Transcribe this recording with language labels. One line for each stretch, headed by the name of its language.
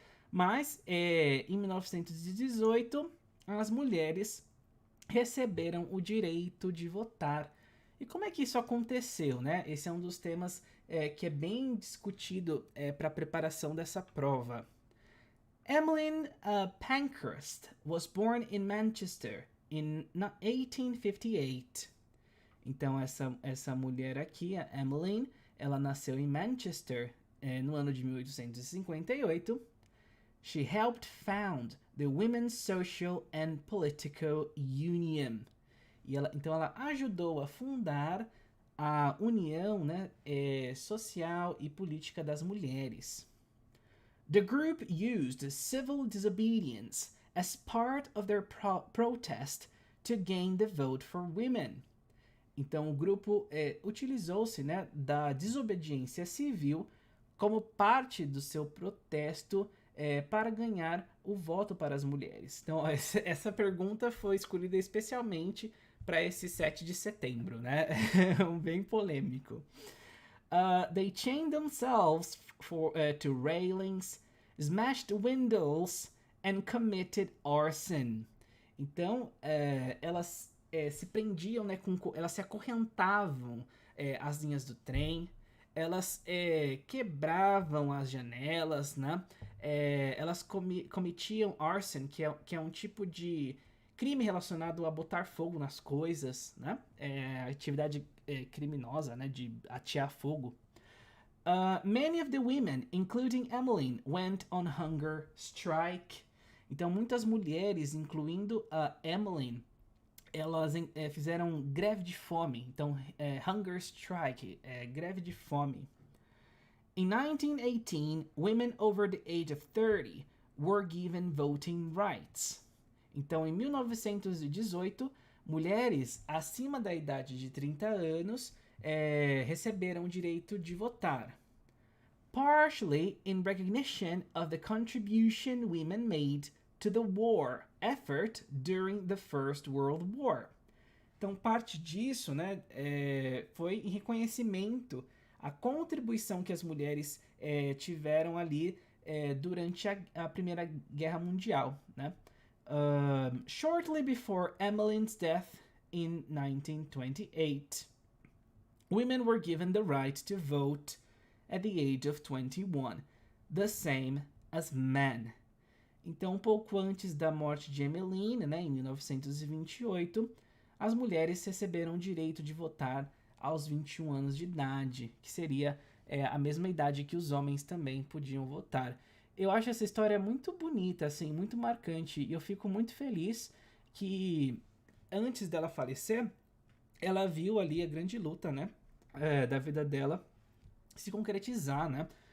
Portuguese: Mas em 1918 as mulheres receberam o direito de votar. E como é que isso aconteceu, né? Esse é um dos temas que é bem discutido para a preparação dessa prova.
English: Emmeline Pankhurst was born in Manchester in 1858.
Portuguese: Então, essa mulher aqui, a Emmeline, ela nasceu em Manchester no ano de 1858.
English: She helped found the Women's Social and Political Union.
Portuguese: Então, ela ajudou a fundar a União, né, Social e Política das Mulheres.
English: The group used civil disobedience as part of their protest to gain the vote for women.
Portuguese: Então, o grupo utilizou-se, né, da desobediência civil como parte do seu protesto para ganhar o voto para as mulheres. Então, essa pergunta foi escolhida especialmente para esse 7 de setembro, né? Bem polêmico.
English: They chained themselves to railings, smashed windows, and committed arson.
Portuguese: Então, elas se prendiam, né, elas se acorrentavam às linhas do trem, elas quebravam as janelas, né? Elas cometiam arson, que é um tipo de crime relacionado a botar fogo nas coisas, né? Atividade criminosa, né, de atear fogo.
English: Many of the women, including Emmeline, went on hunger strike.
Portuguese: Então, muitas mulheres, incluindo a Emmeline, elas fizeram greve de fome. Então, hunger strike, greve de fome.
English: In 1918, women over the age of 30 were given voting rights.
Portuguese: Então, em 1918, mulheres acima da idade de 30 anos receberam o direito de votar.
English: Partially in recognition of the contribution women made to the war effort during the First World War.
Portuguese: Então, parte disso, né, foi em reconhecimento à contribuição que as mulheres tiveram ali durante a Primeira Guerra Mundial, né?
English: Shortly before Emmeline's death in 1928, women were given the right to vote at the age of 21, the same as men.
Portuguese: Então, um pouco antes da morte de Emmeline, né, em 1928, as mulheres receberam o direito de votar aos 21 anos de idade, que seria a mesma idade que os homens também podiam votar. Eu acho essa história muito bonita, assim, muito marcante, e eu fico muito feliz que antes dela falecer, ela viu ali a grande luta, né, da vida dela se concretizar, né?